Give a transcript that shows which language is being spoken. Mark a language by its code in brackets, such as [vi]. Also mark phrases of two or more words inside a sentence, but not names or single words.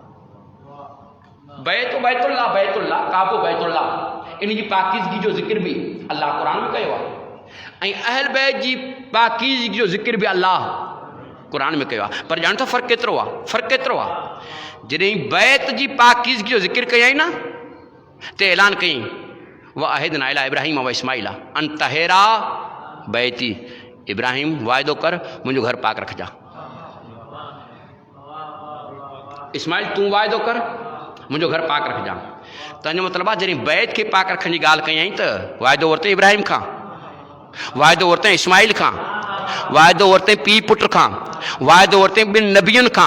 [sd] बैत बैतुल्लाह बैतुल्लाह काबो बैतुल्लाह, इन जी पाकीज़गी जो ज़िक्र बि अलाह क़ुरान में कयो आहे ऐं अहल बैत जी पाकीज़गी जो ज़िक्र बि अलाह क़ुरान में कयो आहे। पर ॼाण त फ़र्क़ु केतिरो आहे, फ़र्क़ु केतिरो आहे। जॾहिं बैत जी पाकीज़गी जो ज़िक्र कयईं न त ऐलान कयईं [ar] وعهدنا إلى إبراهيم وإسماعيل أن طهرا بيتي, [sd] इब्राहिम वाइदो कर मुंहिंजो घर पाक रखजा, इस्माइल तूं वाइदो कर मुंहिंजो घर पाक रखजा। तंहिंजो मतिलबु आहे जॾहिं बैत खे पाक रखण जी ॻाल्हि कयईं त वाइदो वरितईं इब्राहिम खां, वाइदो वरितईं इस्माइल खां, वाइदो वरितईं पीउ पुट खां, वाइदो वरितईं ॿिनि नबियुनि खां।